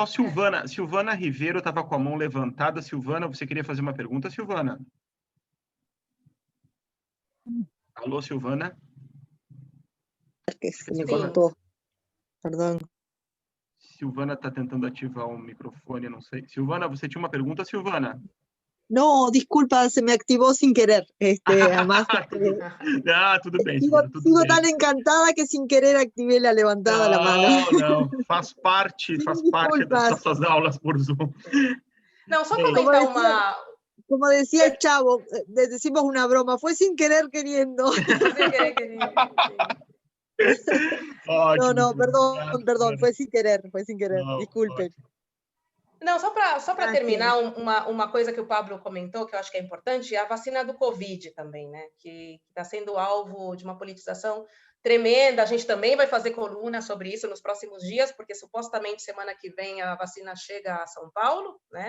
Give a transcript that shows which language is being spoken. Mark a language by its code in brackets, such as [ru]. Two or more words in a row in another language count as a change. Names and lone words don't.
[pt] Só Silvana Ribeiro estava com a mão levantada. Silvana, você queria fazer uma pergunta, Silvana? Alô, Silvana? Que se me cortou. Perdão. Silvana está tentando ativar o microfone, não sei. Silvana, você tinha uma pergunta, Silvana? [es] No, disculpa, se me activó sin querer. Además, [pt] tudo bem. [es] Sigo tan encantada que sin querer activé la levantada la mano. [pt] Não, faz parte das nossas aulas por Zoom. Não, só comentar uma... [es] Como decía el Chavo, decimos una broma, fue sin querer queriendo. [pt] Sem querer, querido. [es] No, perdón, fue sin querer, disculpen. [pt] Não, só para terminar, uma coisa que o Pablo comentou, que eu acho que é importante, é a vacina do Covid também, né? Que está sendo alvo de uma politização tremenda. A gente também vai fazer coluna sobre isso nos próximos dias, porque supostamente semana que vem a vacina chega a São Paulo, né?